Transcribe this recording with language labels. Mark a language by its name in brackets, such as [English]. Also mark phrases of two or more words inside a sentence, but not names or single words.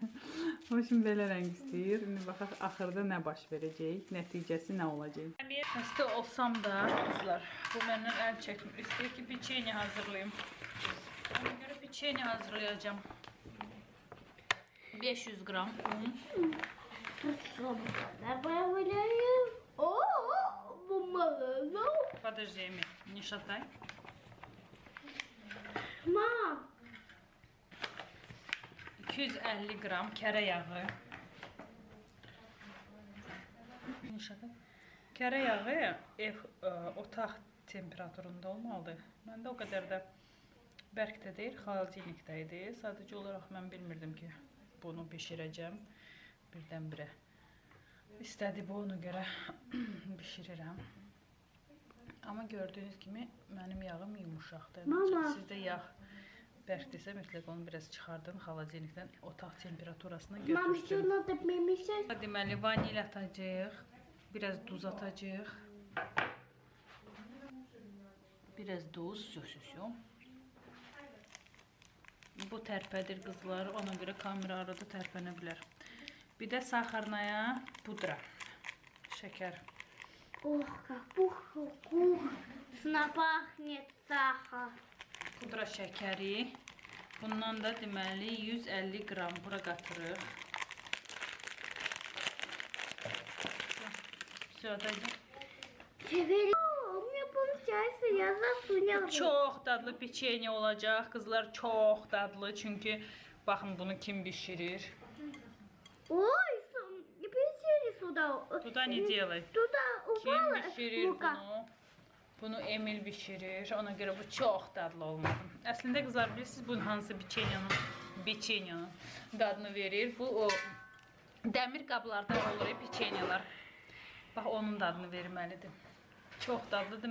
[Azerbaijani] O üçün belə rəng istəyir. İndi baxaq axırda nə baş verəcək, nəticəsi nə olacaq. Xəstə olsam da qızlar, bu məndən əl çəkmir. İstəyir ki, peçeni hazırlayayım. Ona görə peçeni hazırlayacağım. 500 qram un. [Russian] Добавляем. О, бумага. Подожди, Эми, не шатай. Мам. [Azerbaijani] 250 qram kərə yağı. Kərə yağı otaq temperaturunda olmalıdır. Məndə o qədər də bərk də deyil, xaladinikdə idi. Sadəcə olaraq mən bilmirdim ki, bunu bişirəcəm birdən-birə. İstədi bu, ona görə bişirirəm. Amma gördüyünüz kimi mənim yağım yumuşaqdır. Sizdə yağ bərkdirsə mütləq onu biraz çıxardın xaladinikdən otaq temperaturasına götürsün. [Russian] Mama, что надо перемешать? [Azerbaijani] Deməli, vanil atacağıq, biraz duz atacağıq. Biraz duz, Bu tərpədir qızlar, ona görə kamera arada tərpənə bilər. Bir də [Russian] сахарная пудра, [Azerbaijani] şəkər. [Russian] Ох, как вкусно пахнет сахар. [Azerbaijani] Pudra şəkəri. Bundan da deməli 150 qram bura qatırıq. [Russian] Все, отойди. У меня получается, я засуняла. [Azerbaijani] Çox dadlı peçeni olacaq. Qızlar, çox dadlı. Çünki baxın bunu kim bişirir? [Russian] Ой, не пересели сюда. Tуда не делай. Туда [Azerbaijani] Kim [Russian] упала [Azerbaijani] bişirir [Russian] мука. [Azerbaijani] bunu? Bunu Emil bişirir. Ona görə bu çox dadlı olmadı. Əslində qızlar, bilirsiniz bunun hansı peçenyanın peçenyanın dadını verir. Bu o dəmir qablarda olur peçenyalar. Bax onun dadını verməlidir. Çox dadlıdır.